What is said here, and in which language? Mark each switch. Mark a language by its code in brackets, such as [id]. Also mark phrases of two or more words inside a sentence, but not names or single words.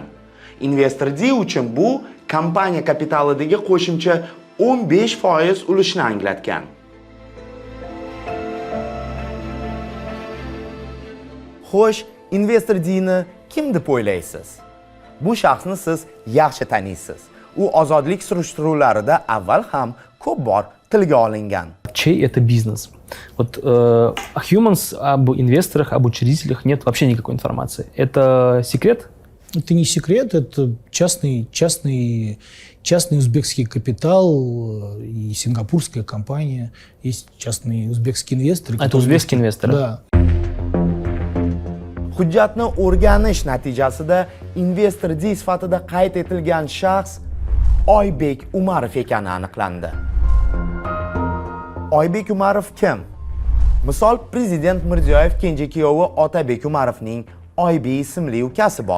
[uz] Investor D uchun bu kompaniya kapitalidagi qo'shimcha 15% ulushni anglatgan. Xo'sh, Investor D'ni kim deb o'ylaysiz? Bu shaxsni siz yaxshi taniysiz. U ozodlik surishtiruvlarida avval ham ko'p bor tilga olingan. [ru] Чей это бизнес? Вот о Humans, об инвесторах, об учредителях нет вообще никакой информации. Это секрет? Это не секрет, это частный узбекский капитал и сингапурская компания. Есть частные узбекские инвесторы. Это узбекские инвесторы? Да. [uz] Hujjatni o'rganish natijasida investor D sifatida qayd etilgan shaxs Oybek Umarov ekani aniqlandi. Oybek Umarov kim? Misol, prezident Mirziyoyev kenja kuyovi Otabek Umarovning Oybek ismli ukasi bor.